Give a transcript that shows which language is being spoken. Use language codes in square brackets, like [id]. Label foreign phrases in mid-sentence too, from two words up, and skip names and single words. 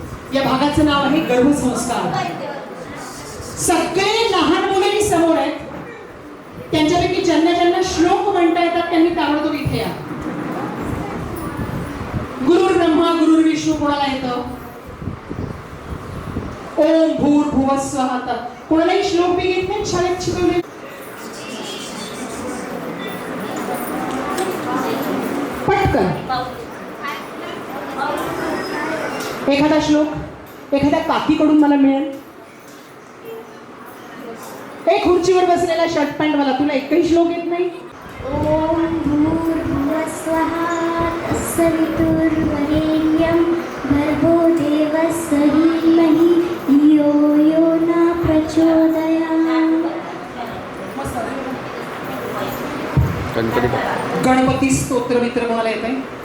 [mr] या भागाचं नाव आहे गर्भसंस्कार. सगळे लहान मुलंही समोर आहेत. त्यांच्यापैकी ज्यांना ज्यांना श्लोक म्हणता येतात त्यांनी ताबडतोब इथे या. [sa] गुरुर् ब्रह्मा गुरुर् विष्णू [mr] कोणाला येतं? [sa] ओम भूर्भुवः स्वः. [mr] कोणालाही श्लोक बी येत नाही शाळेत शिकवले? पटकन एखादा श्लोक एखाद्या काकीकडून मला मिळेल. एक खुर्चीवर बसलेला शर्ट पॅन्ट वाला, तुला एकही श्लोक येत नाही? [sa] ॐ भूर्भुवः स्वः तत्सवितुर्वरेण्यं भर्गो देवस्य धीमहि यो यो न प्रचोदयात्. [mr] गणपती स्तोत्र मित्र कोणाला येत आहे?